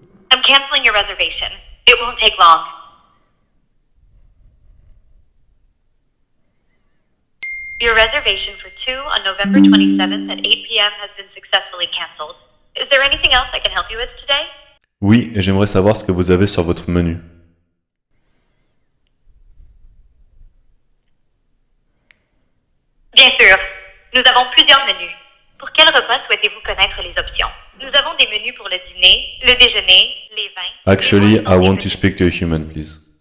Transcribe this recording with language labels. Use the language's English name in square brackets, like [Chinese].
[English] I'm canceling your reservation. It won't take long. Your reservation for 2 on November 27th at 8 p.m. has been successfully canceled. Is there anything else I can help you with today? [French] Oui, et j'aimerais savoir ce que vous avez sur votre menu. Bien sûr. Nous avons plusieurs menus. Pour quel repas souhaitez-vous connaître les options? Nous avons des menus pour le dîner, le déjeuner, les vins... [English] Actually, I want to speak to a human, please.